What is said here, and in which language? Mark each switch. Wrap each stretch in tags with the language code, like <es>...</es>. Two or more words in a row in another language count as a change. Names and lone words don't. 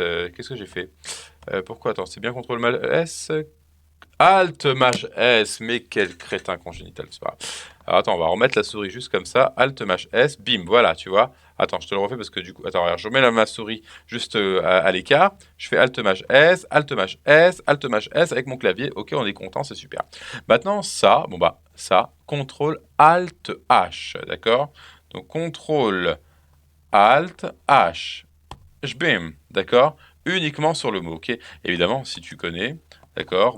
<fr>Qu'est-ce que j'ai fait? Pourquoi? Attends, c'est bien CTRL Maj S. Alt Maj S. Mais quel crétin congénital, c'est pas grave. Alors attends, on va remettre la souris juste comme ça. Alt Maj S. Bim, voilà, tu vois. Attends, je te le refais parce que du coup. Attends, regarde, je remets ma souris juste à l'écart. Je fais Alt Maj S, Alt Maj S, Alt Maj S avec mon clavier. Ok, on est content, c'est super. Maintenant, ça, bon bah, ça, CTRL Alt H, d'accord? Donc CTRL Alt H. Bim, d'accord? Uniquement sur le mot, ok? Évidemment, si tu connais, d'accord?</fr>